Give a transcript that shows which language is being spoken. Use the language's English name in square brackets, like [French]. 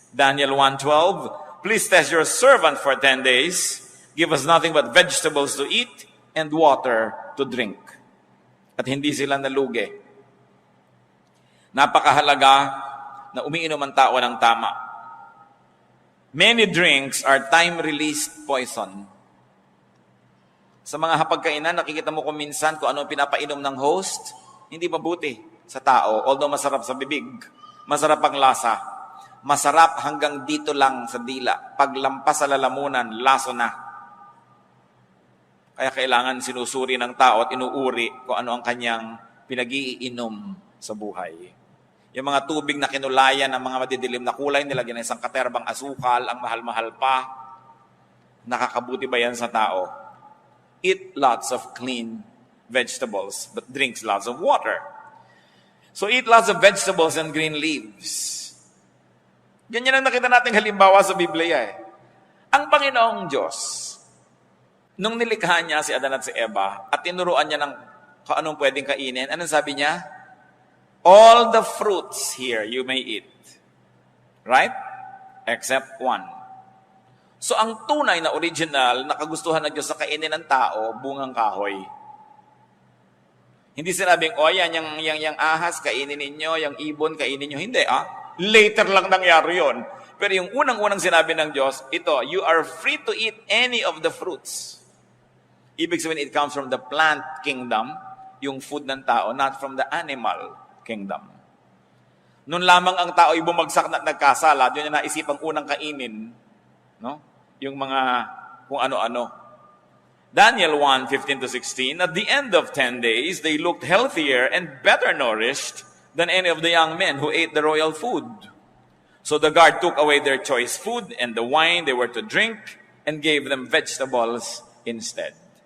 [English] Daniel 1:12, please test your servant for 10 days. Give us nothing but vegetables to eat and water to drink. [Filipino] At hindi sila nalugi. Napakahalaga na umiinom ang tao ng tama. [English] Many drinks are time-released poison. [Filipino] Sa mga hapagkainan, nakikita mo kung minsan kung ano pinapainom ng host, hindi mabuti sa tao. Although masarap sa bibig, masarap ang lasa. Masarap hanggang dito lang sa dila. Paglampas sa lalamunan, laso na. Kaya kailangan sinusuri ng tao at inuuri kung ano ang kanyang pinag-iinom sa buhay. Yung mga tubig na kinulayan ng mga madidilim na kulay, nilagyan ng isang katerbang asukal, ang mahal-mahal pa, nakakabuti ba yan sa tao? [English] Eat lots of clean vegetables, but drinks lots of water. So eat lots of vegetables and green leaves. [Filipino] Ganyan ang nakita nating halimbawa sa Biblia eh. Ang Panginoong Diyos, nung nilikha niya si Adan at si Eva, at tinuruan niya ng kung anong pwedeng kainin, anong sabi niya? [English] All the fruits here you may eat. Right? Except one. [Filipino] So ang tunay na original na kagustuhan ng Diyos sa kainin ng tao, bungang kahoy. Hindi sinabing, yung ahas, kainin ninyo, yung ibon, kainin ninyo. Hindi, Later lang nangyari yon. Pero yung unang-unang sinabi ng Diyos, ito, [English] you are free to eat any of the fruits. [Filipino] Ibig sabihin, [English] it comes from the plant kingdom, [Filipino] yung food ng tao, [English] not from the animal kingdom. [Filipino] Noon lamang ang tao ay bumagsak na nagkasala, yun yung naisipang unang kainin, no? Yung mga kung ano-ano. [English] Daniel 1:15-16, at the end of 10 days, they looked healthier and better nourished than any of the young men who ate the royal food. So the guard took away their choice food and the wine they were to drink and gave them vegetables instead.